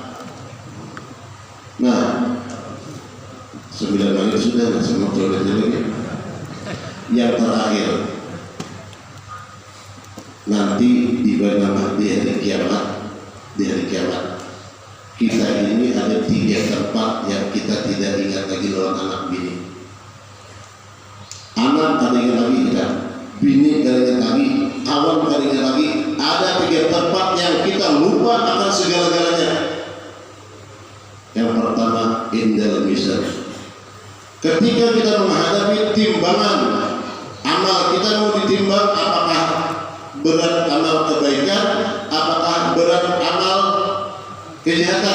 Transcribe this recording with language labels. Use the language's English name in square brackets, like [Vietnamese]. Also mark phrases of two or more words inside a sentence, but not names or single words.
[Indonesian] Nah, 9 menit sudah, semua toiletnya lagi. Yang terakhir, nanti di hari kiamat, kita ini ada 3 tempat yang kita tidak ingat lagi lawan anak bini. [Banjar] Anak kada ingat lagi kita, bini kada ingat lagi, kawan kada ingat lagi. [Indonesian] Ada 3 tempat yang kita lupa akan segala-galanya. Yang pertama, [Arabic] عند الميزان. [Indonesian] Ketika kita menghadapi timbangan amal, kita mau ditimbang apakah berat amal kebaikan, apakah berat amal kejahatan.